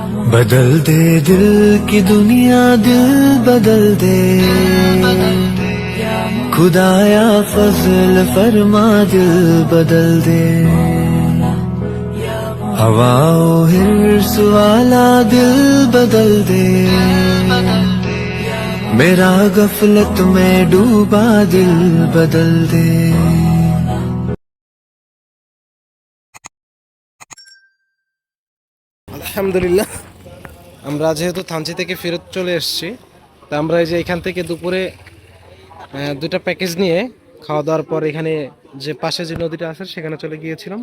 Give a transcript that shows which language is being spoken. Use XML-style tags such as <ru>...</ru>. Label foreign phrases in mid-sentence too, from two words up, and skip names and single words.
<ur>بدل دے دل کی دنیا، دل بدل دے خدایا، فضل فرما، دل بدل دے. ہوا و حرص والا دل بدل دے، میرا غفلت میں ڈوبا دل بدل دے.</ur> <bn>আলহামদুলিল্লাহ, আমরা যেহেতু থানচি থেকে ফেরত চলে এসেছি, তা আমরা এই যে এখান থেকে দুপুরে দুটা প্যাকেজ নিয়ে খাওয়া দাওয়ার পর এখানে যে পাশে যে নদীটা আছে সেখানে চলে গিয়েছিলাম।</bn>